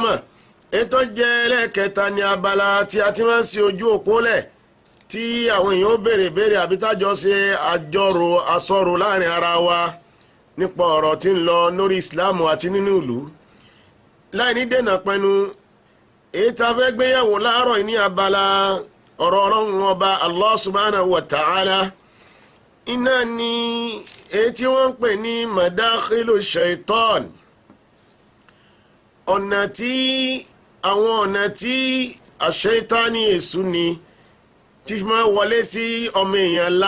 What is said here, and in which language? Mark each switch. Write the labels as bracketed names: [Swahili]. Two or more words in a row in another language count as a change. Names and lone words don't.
[Yoruba] Ètò jẹ́ ẹlẹ́ẹ̀kẹta ní abala tí a ti máa ń ṣe ojú òpó lẹ̀ tí àwọn èèyàn ó béèrè àbí tájọ ṣe àsọ̀rọ̀ láàrin ara wa nípa ọ̀rọ̀ tí ń lọ lórí Islam àti nínú ìlú. Láì ní dènà pẹnu èyí tá a fẹ́ gbéyàwó láàárọ̀ ní abala ọ̀rọ̀ Ọlọ́run ọba Allah [Arabic] سبحانه وتعالى. [Yoruba] Iná ni èyí tí wọ́n ń pè ní [Arabic] مداخل الشيطان, [Yoruba] ọ̀nà tí àṣetáni èṣù ni tí máa wọlé sí ọmọ èèyàn la.